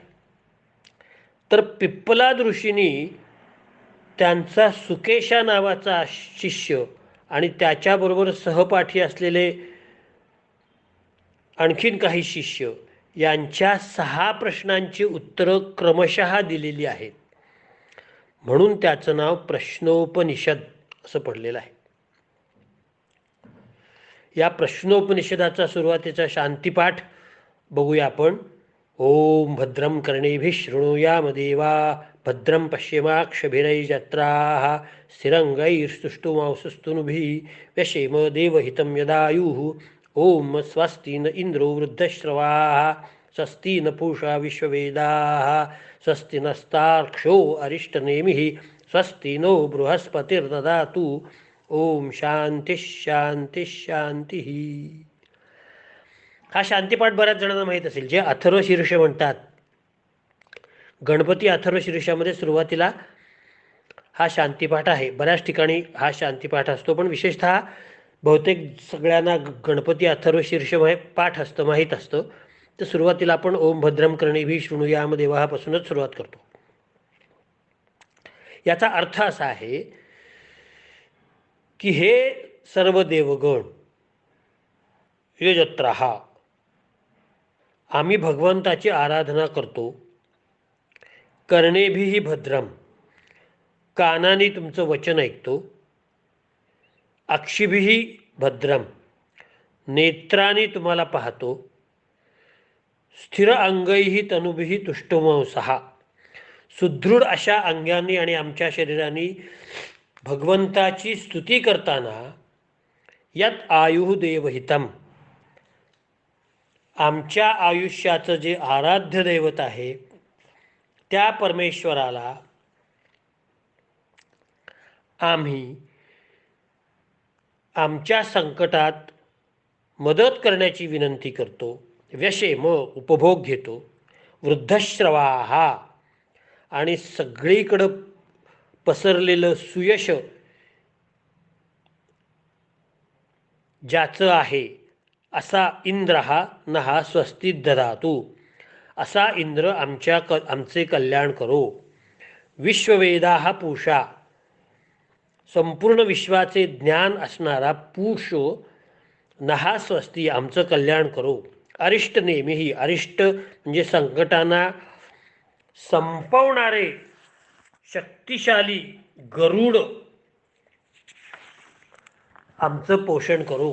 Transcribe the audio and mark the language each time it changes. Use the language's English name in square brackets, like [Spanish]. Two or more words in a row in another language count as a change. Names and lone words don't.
[Marathi] तर पिप्पलाद ऋषींनी त्यांचा सुकेशा नावाचा शिष्य आणि त्याच्याबरोबर सहपाठी असलेले आणखीन काही शिष्य यांच्या 6 प्रश्नांची उत्तरं क्रमशः दिलेली आहेत. म्हणून त्याचं नाव प्रश्नोपनिषद असं पडलेलं आहे. या प्रश्नोपनिषदाचा सुरुवातीचा शांतिपाठ बघूया आपण. [Sanskrit] ओम भद्रं कर्णेभिः शृणुयाम देवा भद्रं पश्येमाक्षभिर्यजत्राः स्थिरंगैस्तुष्टुवांसस्तनूभिः व्यशेम देवहितं यदायुः. ओम स्वस्ति न इंद्रो वृद्धश्रवाः स्वस्ति न पूषा विश्ववेदाः स्वस्ति नस्तार्क्ष्यो अरिष्टनेमिः स्वस्ति नो बृहस्पतिर्ददातु. ओम शांती शांती शांती. [Marathi] हा शांतिपाठ बऱ्याच जणांना माहीत असेल, जे अथर्व शीर्ष म्हणतात. गणपती अथर्व शीर्षामध्ये सुरुवातीला हा शांतिपाठ आहे. बऱ्याच ठिकाणी हा शांतिपाठ असतो, पण विशेषतः बहुतेक सगळ्यांना गणपती अथर्व शीर्ष पाठ असतं, माहीत असतं. तर सुरुवातीला आपण [Sanskrit] ओम भद्रं कर्णेभिः शृणुयाम [Marathi] देवापासूनच सुरुवात करतो. याचा अर्थ असा आहे की हे सर्व देवगण यजत्राः, आम्ही भगवंताची आराधना करतो. [Sanskrit] कर्णेभिः भद्रम, [Marathi] कानाने तुमचं वचन ऐकतो. [Sanskrit] अक्षिभिः भद्रम, [Marathi] नेत्राने तुम्हाला पाहतो. [Sanskrit] स्थिर अंगैः तनुभिः तुष्टुवंसः, [Marathi] सुदृढ अशा अंगांनी आणि आमच्या शरीराने भगवंताची स्तुती करताना [Sanskrit] यत आयुः देवहितम, [Marathi] आमच्या आयुष्याचं जे आराध्य दैवत आहे त्या परमेश्वराला आम्ही आमच्या संकटात मदत करण्याची विनंती करतो. व्यशेम, उपभोग घेतो. वृद्धश्रवाः, आणि सगळीकडं पसरलेलं सुयश ज्याचं आहे असा इंद्र हा [Sanskrit] नहा स्वस्ती ददातु, [Marathi] असा इंद्र आमचे कल्याण करो. [Sanskrit] विश्ववेदाः पूषा, [Marathi] संपूर्ण विश्वाचे ज्ञान असणारा पूष [Sanskrit] नहा स्वस्ती, [Marathi] आमचं कल्याण करो. [Sanskrit] अरिष्ट नेमीही, [Marathi] अरिष्ट म्हणजे संकटांना संपवणारे शक्तिशाली गरुड आमचं पोषण करो.